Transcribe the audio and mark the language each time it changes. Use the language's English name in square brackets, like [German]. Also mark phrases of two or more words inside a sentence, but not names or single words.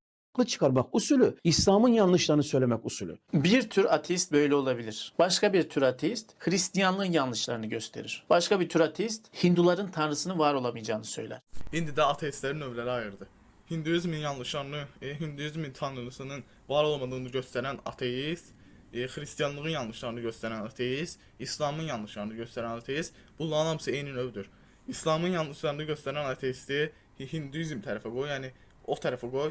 [Turkish] çıkarmak usulü, İslam'ın yanlışlarını söylemek usulü. Bir tür ateist böyle olabilir. Başka bir tür ateist Hristiyanlığın yanlışlarını gösterir. Başka bir tür ateist Hinduların tanrısının var olamayacağını söyler. [Azerbaijani] İndi də ateistlərin növləri ayırdı. Hinduizmin yanlışlarını, Hinduizmin tanrısının var olmadığını göstərən ateist, Hristiyanlığın yanlışlarını göstərən ateist, İslamın yanlışlarını göstərən ateist, bunların hamısı eyni növdür. İslamın yanlışlarını göstərən ateisti Hinduizm tərəfə qoy, yəni o tərəfə qoy.